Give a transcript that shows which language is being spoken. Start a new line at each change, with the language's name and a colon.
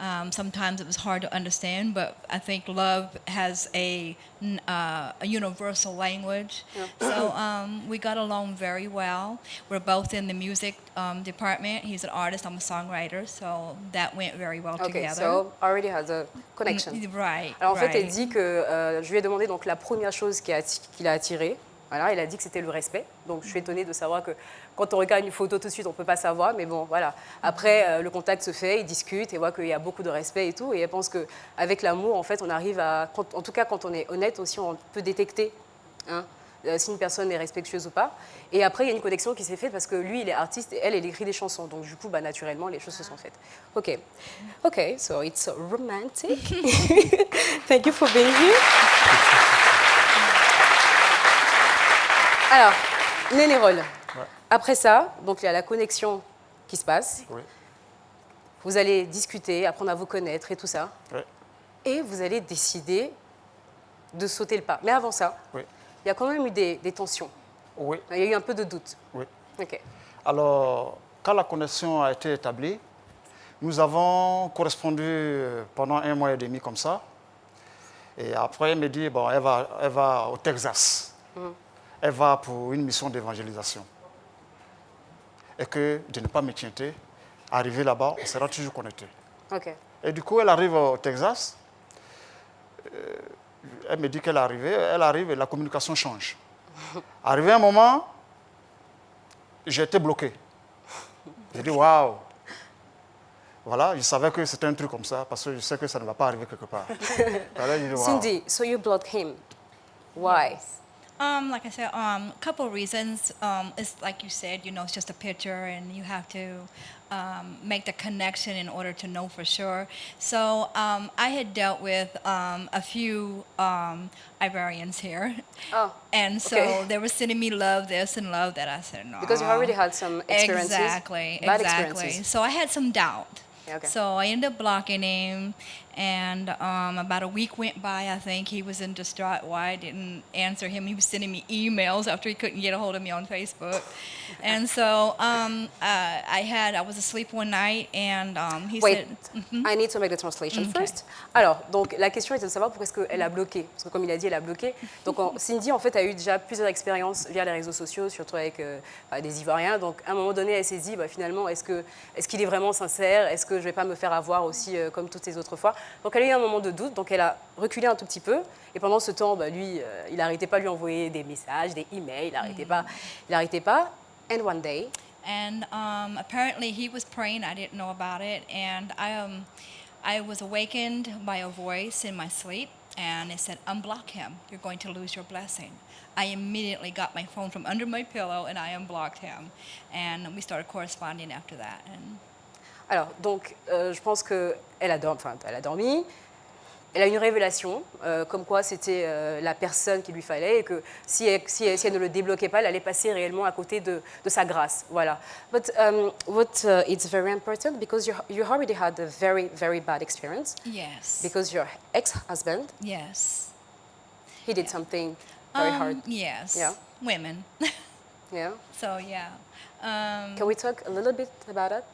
English: Sometimes it was hard to understand, but I think love has a universal language. So we got along very well. We're both in the music department. He's an artist, I'm a songwriter, so that went very well together. So already has a connection. Right.
French: Alors en fait, elle dit que je lui ai demandé donc la première chose qui l'a attiré. Voilà, il a dit que c'était le respect. Donc je suis étonnée de savoir que quand on regarde une photo tout de suite, on ne peut pas savoir. Mais bon, voilà. Après, le contact se fait, ils discutent et voient qu'il y a beaucoup de respect et tout. Et elle pense qu'avec l'amour, en fait, on arrive à... en tout cas, quand on est honnête aussi, on peut détecter si une personne est respectueuse ou pas. Et après, il y a une connexion qui s'est faite parce que lui, il est artiste et elle écrit des chansons. Donc du coup, bah, naturellement, les choses se sont faites.
English: OK. OK, so it's romantic. Thank you for being here.
French: Alors, Néné Roll. Ouais. Après ça, donc il y a la connexion qui se passe. Oui. Vous allez discuter, apprendre à vous connaître et tout ça. Oui. Et vous allez décider de sauter le pas. Mais avant ça, Oui. il y a quand même eu des tensions. Oui. Il y a eu un peu de doute. Oui. OK. Alors, quand la connexion a été établie, nous avons correspondu pendant 1 mois et demi comme ça. Et après, elle me dit, bon, elle va au Texas. Elle va pour une mission d'évangélisation. Et que de ne pas me tienter, arriver là-bas, on sera toujours connecté. OK. Et du coup, elle arrive au Texas. Elle me dit qu'elle est arrivée. Elle arrive et la communication change. Arrivé un moment, j'ai été bloqué. J'ai dit, waouh! Voilà, je savais que c'était un truc comme ça, parce que je sais que ça ne va pas arriver quelque part. Alors, j'ai dit, wow.
English: Cindy, so you blocked him. Why? Like I said, couple reasons. It's like you said, you know, it's just a picture, and you have to make the connection in order to know for sure. So I had dealt with a few Ivorians here, and so they were sending me love this and love that. I said no, because you already had some experiences. Exactly, Bad exactly. experiences. So I had some doubt. Okay. So I ended up blocking him, and about a week went by. I think he was in distraught why I didn't answer him. He was sending me emails after he couldn't get a hold of me on Facebook. And so I was asleep one night, and he Wait, said... I need to make the translation first.
French: Alors, donc la question était de savoir pourquoi est-ce qu'elle a bloqué. Parce que comme il a dit, elle a bloqué. Donc Cindy, en fait, a eu déjà plusieurs expériences via les réseaux sociaux, surtout avec des Ivoiriens. Donc à un moment donné, elle s'est dit, bah, finalement, est-ce qu'il est vraiment sincère? Est-ce que je ne vais pas me faire avoir aussi comme toutes les autres fois? Donc elle a eu un moment de doute, donc elle a reculé un tout petit peu. Et pendant ce temps, bah, lui, il n'arrêtait pas de lui envoyer des messages, des emails, il n'arrêtait pas.
English: And one day... And apparently he was praying. I didn't know about it. And I was awakened by a voice in my sleep, and it said, unblock him. You're going to lose your blessing. I immediately got my phone from under my pillow, and I unblocked him. And we started corresponding after that. And
French: alors, donc, je pense qu'elle a dormi. Elle a une révélation, comme quoi c'était la personne qu'il lui fallait et que si elle ne le débloquait pas, elle allait passer réellement à côté de sa grâce. Voilà.
English: But it's very important because you already had a very, very bad experience. Yes. Because your ex-husband. Yes. He did something very hard. Yes. Yeah. Women. Yeah. So yeah. Can we talk a little bit about it?